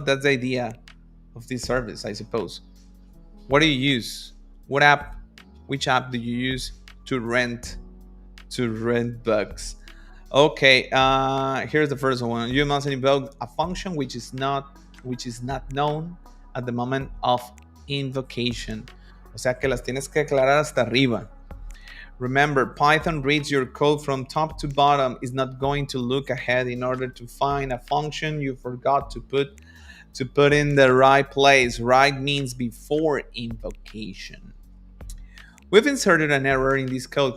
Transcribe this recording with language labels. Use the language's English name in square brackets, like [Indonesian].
[English] That's the idea of this service, I suppose. What do you use? What app? Which app do you use to rent books? Okay, here's the first one. You must invoke a function which is not known at the moment of invocation. [Spanish] O sea que las tienes que aclarar hasta arriba. [English] Remember, Python reads your code from top to bottom. Is not going to look ahead in order to find a function you forgot to put in the right place. Right means before invocation. We've inserted an error in this code.